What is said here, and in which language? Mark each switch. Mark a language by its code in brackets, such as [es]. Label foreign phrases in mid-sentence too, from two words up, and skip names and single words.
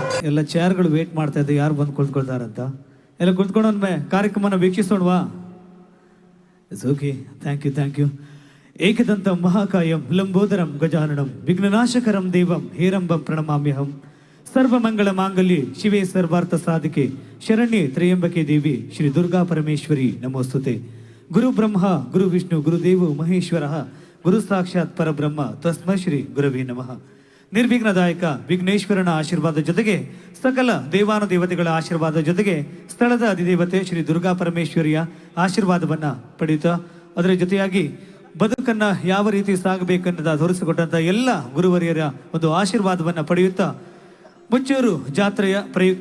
[kn] ಎಲ್ಲ ಚೇರ್ಗಳು ವೇಟ್ ಮಾಡ್ತಾ ಇದ್ದೆ ಯಾರು ಬಂದು ಕುಳಿತುಕೊಳ್ತಾರಂತ. ಎಲ್ಲ ಕುಳಿತುಕೊಂಡೊಮ್ಮೆ ಕಾರ್ಯಕ್ರಮನ ವೀಕ್ಷಿಸೋಣವಾ? [en] It's okay. Thank you. [sa] ಏಕದಂತಂ ಮಹಾಕಾಯಂ ಲಂಬೋದರಂ ಗಜಾನನಂ ವಿಘ್ನನಾಶಕರಂ ದೇವಂ ಹೇರಂಬಂ ಪ್ರಣಮಾಮ್ಯಹಂ. ಸರ್ವಮಂಗಳ ಮಾಂಗಲ್ಯೆ ಶಿವೆ ಸರ್ವಾರ್ಥ ಸಾಧಿಕೆ ಶರಣ್ಯೆ ತ್ರಯಂಬಕೆ ದೇವಿ ಶ್ರೀ ದುರ್ಗಾ ಪರಮೇಶ್ವರಿ ನಮೋಸ್ತುತೆ. ಗುರು ಬ್ರಹ್ಮ ಗುರು ವಿಷ್ಣು ಗುರುದೇವೋ ಮಹೇಶ್ವರ ಗುರು ಸಾಕ್ಷಾತ್ ಪರಬ್ರಹ್ಮ ತಸ್ಮೈ ಶ್ರೀ ಗುರವೇ ನಮಃ. [kn] ನಿರ್ವಿಘ್ನದಾಯಕ ವಿಘ್ನೇಶ್ವರನ ಆಶೀರ್ವಾದ ಜೊತೆಗೆ ಸಕಲ ದೇವಾನುದೇವತೆಗಳ ಆಶೀರ್ವಾದ ಜೊತೆಗೆ ಸ್ಥಳದ ಅಧಿದೇವತೆ ಶ್ರೀ ದುರ್ಗಾ ಪರಮೇಶ್ವರಿಯ ಆಶೀರ್ವಾದವನ್ನ ಪಡೆಯುತ್ತಾ ಅದರ ಜೊತೆಯಾಗಿ ಬದುಕನ್ನ ಯಾವ ರೀತಿ ಸಾಗಬೇಕನ್ನೋದ ತೋರಿಸಿಕೊಟ್ಟಂತ ಎಲ್ಲ ಗುರುವರಿಯರ ಒಂದು ಆಶೀರ್ವಾದವನ್ನ ಪಡೆಯುತ್ತಾ ಮುಚ್ಚೂರು ಜಾತ್ರೆಯ ಪ್ರಯುಕ್ತ